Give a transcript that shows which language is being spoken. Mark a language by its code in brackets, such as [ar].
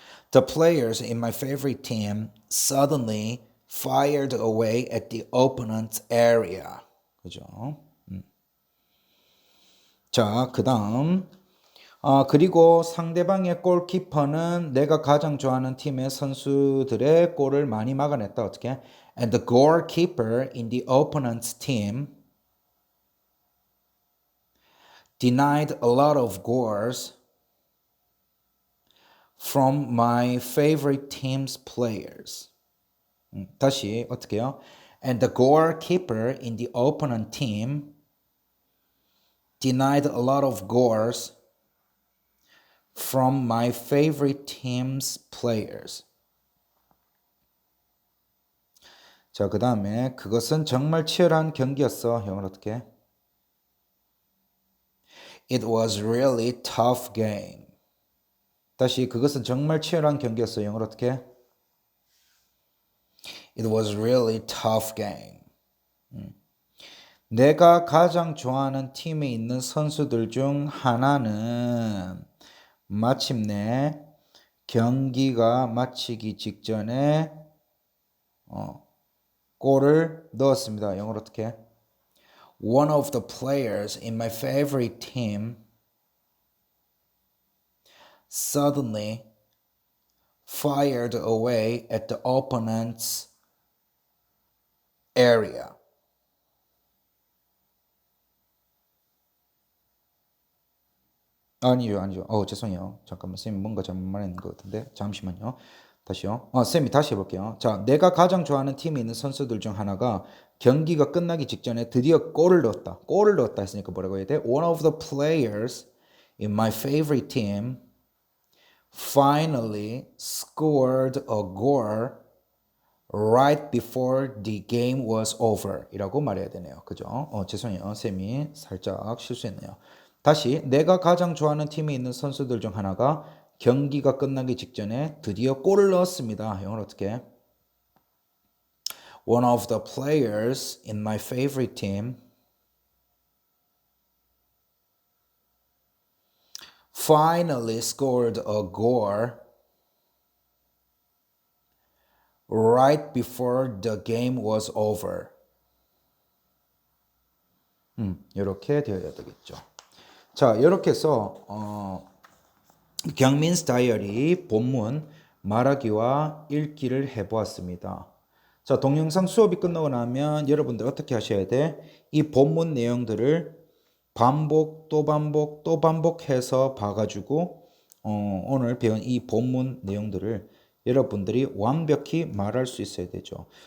[en] The players in my favorite team suddenly fired away at the opponent's area. [ko] 그죠? 자, 그 다음. 그리고 상대방의 골키퍼는 내가 가장 좋아하는 팀의 선수들의 골을 많이 막아냈다. 어떻게? [en] And the goalkeeper in the opponent's team denied a lot of goals from my favorite team's players. [ko] 다시 어떻게요? [en] And the goalkeeper in the opponent team denied a lot of goals from my favorite team's players. [ko] 자, 그 다음에 그것은 정말 치열한 경기였어. 영어로 어떻게? [en] It was really tough game. [ko] 다시 그것은 정말 치열한 경기였어. 영어로 어떻게? [en] It was really tough game. [ko] 내가 가장 좋아하는 팀에 있는 선수들 중 하나는 마침내 경기가 마치기 직전에 골을 넣었습니다. 영어로 어떻게? [en] One of the players in my favorite team suddenly fired away at the opponent's area. [ko] 아니죠. 죄송해요. 잠깐만, 쌤이 뭔가 잘못 말했는 것 같은데. 잠시만요. 다시요. 쌤이 다시 해볼게요. 자, 내가 가장 좋아하는 팀에 있는 선수들 중 하나가 경기가 끝나기 직전에 드디어 골을 넣었다. 골을 넣었다 했으니까 뭐라고 해야 돼? [en] One of the players in my favorite team finally scored a goal right before the game was over [ko] 이라고 말해야 되네요. 그죠? 죄송해요. 쌤이 살짝 실수했네요. 다시 내가 가장 좋아하는 팀에 있는 선수들 중 하나가 경기가 끝나기 직전에 드디어 골을 넣었습니다. 영어로 어떻게? [en] One of the players in my favorite team finally scored a goal right before the game was over. [ko] 이렇게 되어야 되겠죠. 자, 이렇게 해서 경민's 다이어리 본문 말하기와 읽기를 해보았습니다. 자, 동영상 수업이 끝나고 나면 여러분들 어떻게 하셔야 돼? 이 본문 내용들을 반복 또 반복 또 반복해서 봐가지고 오늘 배운 이 본문 내용들을 여러분들이 완벽히 말할 수 있어야 되죠.